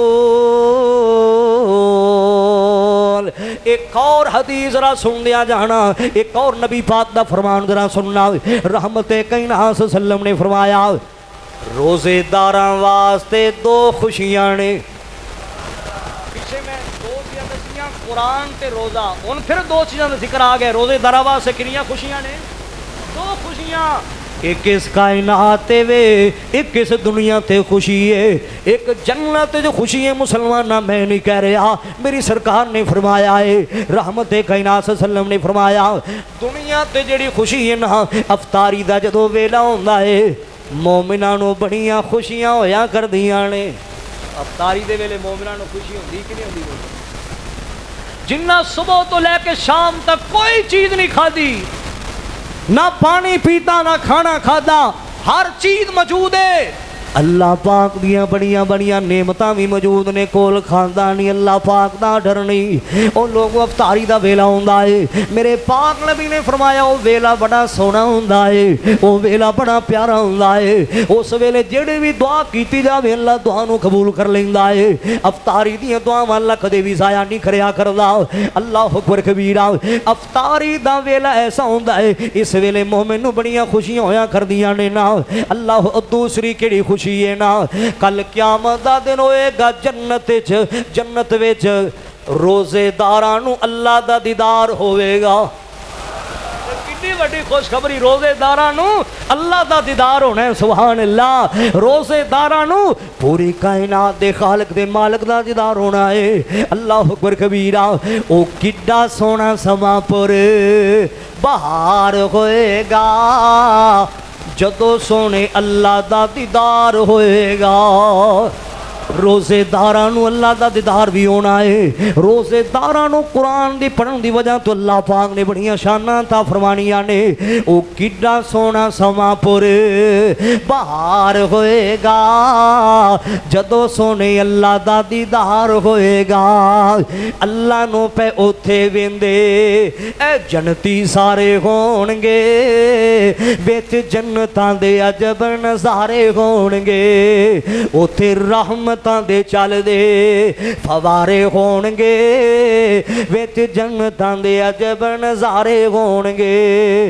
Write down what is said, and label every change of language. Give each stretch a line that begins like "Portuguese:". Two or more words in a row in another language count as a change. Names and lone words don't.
Punjabi: ایک اور حدیث ذرا سن لیا جانا، ایک اور نبی پاک دا فرمان ذرا سننا۔ رحمت کائنات
Arabic: صلی اللہ علیہ وسلم
Punjabi: نے فرمایا روزے داراں واسطے دو خوشیاں نے۔ پیچھے میں دو چیزاں دسیاں قرآن تے روزہ، ان پھر دو چیزاں دا ذکر آ گیا۔ روزے داراں واسطے کنیاں خوشیاں نے؟ دو خوشیاں، ایک اس کائنات تے وے ایک اس دنیا تے خوشی ہے۔ ایک جنت جو خوشی ہے مسلمانہ میں نہیں کہہ رہا، میری سرکار نے فرمایا ہے، رحمت کائنات
Arabic: صلی اللہ علیہ وسلم
Punjabi: نے فرمایا دنیا تے جڑی خوشی ہے نا افطاری دا جدو ویلا ہوندا ہے مومناں نو بڑیاں خوشیاں ہویا کردیاں نے۔ افطاری دے ویلے مومناں نو خوشی ہوندی کہ نہیں ہوندی؟ جنہ صبح تو لے کے شام تک کوئی چیز نہیں کھادی، نہ پانی پیتا نہ کھانا کھادا، ہر چیز موجود ہے۔ اللہ پاک دیاں بڑیاں بڑیاں نعمتاں بھی موجود نے، کول کھاندا نہیں اللہ پاک دا ڈر نہیں۔ او لوگوں افطاری دا ویلا ہوندا ہے، میرے پاک نبی نے فرمایا او ویلا بڑا سونا ہوندا ہے، او ویلا بڑا پیارا ہوندا ہے۔ اس ویلے جڑی بھی دعا کیتی جاوے اللہ دعا نو قبول کر لیندا ہے۔ افطاری دیاں دعاواں اللہ کدے بھی ضائع نہیں کریا کردا۔
Arabic: اللہ اکبر کبیرہ۔
Punjabi: افطاری دا ویلا ایسا ہوندا ہے اس ویلے مومن نو بڑیاں خوشیاں ہویا کردیاں نے نا۔ اللہ دوسری کیڑی خوشی ہے نا کل قیامت دا دن ہوئے گا جنت وچ روزے داراں نو اللہ دا دیدار ہوئے گا۔ کتنی بڑی خوشخبری، روزے داراں نو اللہ دا دیدار ہونا ہے،
Arabic: سبحان اللہ۔
Punjabi: روزے داراں نو پوری کائنات دے خالق دے مالک دا دیدار ہونا ہے۔
Arabic: اللہ اکبر کبیرہ۔
Punjabi: او کڈا سونا سما پر بہار ہوئے گا جدو سونے اللہ دا دیدار ہوئے گا۔ روزے داراں نو اللہ دا دیدار بھی ہونا ہے۔ روزے داراں نو قرآن دی پڑھن دی وجہ تو اللہ پاک نے بڑیاں شاناں عطا فرمانیاں نے۔ او کڈا سونا سما پر بہار ہوئے گا جدو سونے اللہ دا دیدار ہوئے گا۔ اللہ نو پہ اوتھے ویندے اے جنتی سارے ہون گے، وچ جنتاں دے عجب نظارے ہون گے، اوتھے رحمت دے چل دے فوارے ہون گے، وچ جنتاں دے عجب نظارے ہون گے۔